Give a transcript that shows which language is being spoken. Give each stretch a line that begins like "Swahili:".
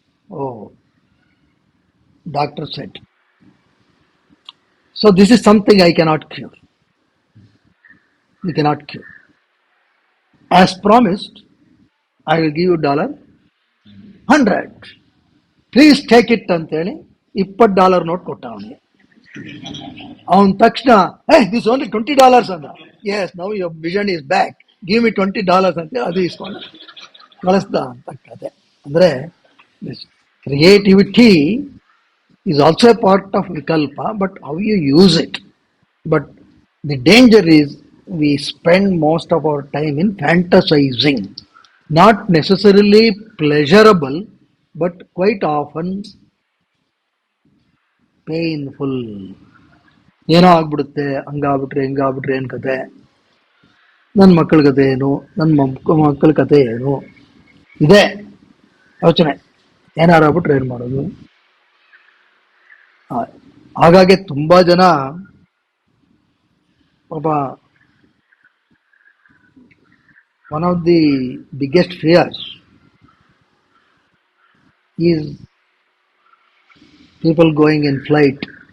English: ಓ, doctor said, so this is something I cannot cure. You cannot cure. As promised, I will give you $100. Please take it
Kannada: ಅಂತೇಳಿ $20 note ಕೊಟ್ಟ ಅವನಿಗೆ. ಅವನ ತಕ್ಷಣ,
English: This only $20 ಅಂದ. Yes, now your vision is back, give me $20
Kannada: ಅಂತೇಳಿ ಅದು ಇಸ್ಕೊಂಡ ಕಳಿಸ್ದ ಅಂತ ಕತೆ.
English: ಅಂದರೆ creativity is also a part of vikalpa, but how you use it. But the danger is we spend most of our time in fantasizing, not necessarily pleasurable, but quite often painful.
Kannada: ಏನೋ ಆಗ್ಬಿಡುತ್ತೆ, ಹಂಗಾಗ್ಬಿಟ್ರೆ ಹಿಂಗಾಗ್ಬಿಟ್ರೆ ಏನು ಕತೆ, ನನ್ನ ಮಕ್ಕಳ ಕತೆ ಏನು, ನನ್ನ ಮಕ್ಕಳ ಕತೆ ಏನು, ಇದೆ ಯೋಚನೆ. ಏನಾರು ಆಗ್ಬಿಟ್ರೆ ಏನು ಮಾಡೋದು? ಹಾಗಾಗಿ ತುಂಬಾ ಜನ ಪಾಪ,
English: One of the biggest fears is people going in flight.